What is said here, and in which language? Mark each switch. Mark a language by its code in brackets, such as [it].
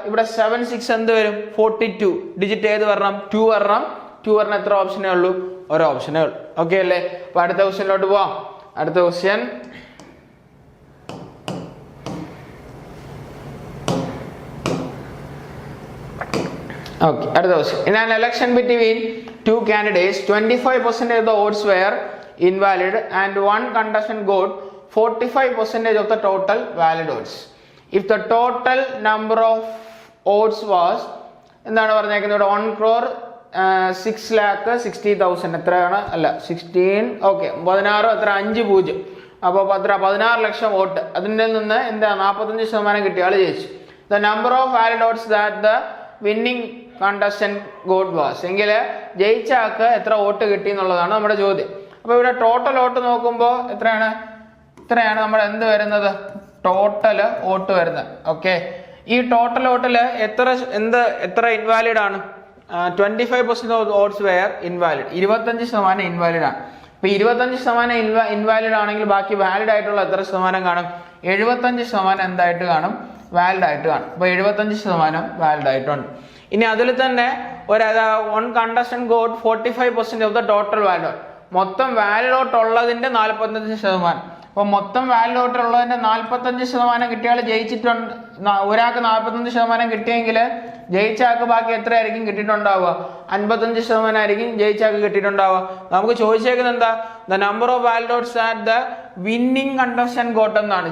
[ml] ഇവിടെ 7 6 എന്ത് വരും? 42. ഡിജിറ്റ് ഏത് വരണം? 2 വരണം. 2 വരണം. എത്ര ഓപ്ഷനേ ഉള്ളൂ? ഒരു ഓപ്ഷനേ ഉള്ളൂ. ഓക്കെ അല്ലേ? അപ്പൊ അടുത്ത ക്വസ്റ്റ്യനിലോട്ട് പോവാം. അടുത്ത ക്വസ്റ്റ്യൻ okay. അടുത്ത question. [en] In an election between 2 candidates, 25% of the votes were invalid and one contestant got 45% of the total valid votes. If the total number of votes was [ml] എന്താണ് പറഞ്ഞേക്കുന്നത്? ഇവിടെ 1,06,60,000 എത്രയാണ്? അല്ല 16 ഓക്കെ 16 എത്ര? 5 0. അപ്പോൾ 16 ലക്ഷം വോട്ട്. അതിൽ നിന്ന് എന്താ 45% കിട്ടിയ ആൾ ജയിച്ചു. [en] The number of valid votes that the winning contestant got was [ml] എങ്കിൽ ജയിച്ച ആൾക്ക് എത്ര വോട്ട് കിട്ടി എന്നുള്ളതാണ് നമ്മുടെ ചോദ്യം. അപ്പോൾ ഇവിടെ ടോട്ടൽ വോട്ട് നോക്കുമ്പോൾ എത്രയാണ് നമ്മുടെ എന്ത് വരുന്നത്? ടോട്ടൽ വോട്ട് വരുന്നത്. ഓക്കെ. ഈ ടോട്ടൽ വോട്ടിൽ എത്ര ഇൻവാലിഡ് ആണ്? [en] 25% of votes were invalid. [ml] 25% invalid ആണ്. അപ്പൊ 25% ഇൻവാലിഡ് ആണെങ്കിൽ ബാക്കി വാലിഡ് ആയിട്ടുള്ള എത്ര ശതമാനം കാണും? 75% എന്തായിട്ട് കാണും? വാലിഡ് ആയിട്ട് കാണും. അപ്പൊ 75% വാലിഡ് ആയിട്ടുണ്ട്. ഇനി അതിൽ തന്നെ [en] one contestant got 45% of the total valid. [ml] മൊത്തം വാലിഡ് വോട്ട് ഉള്ളതിന്റെ 45%. അപ്പൊ മൊത്തം വാലിഡ് വോട്ട് ഉള്ളതിന്റെ 45% കിട്ടിയാൽ ജയിച്ചിട്ടുണ്ട്. ഒരാൾക്ക് 45% കിട്ടിയെങ്കിൽ ജയിച്ച ആൾക്ക് ബാക്കി എത്രയായിരിക്കും കിട്ടിയിട്ടുണ്ടാവുക? 55% ആയിരിക്കും ജയിച്ച ആൾക്ക് കിട്ടിയിട്ടുണ്ടാവുക. നമുക്ക് ചോദിച്ചേക്കുന്നത് എന്താ? [en] The number of valid votes at the winning contestant got എന്നാണ്.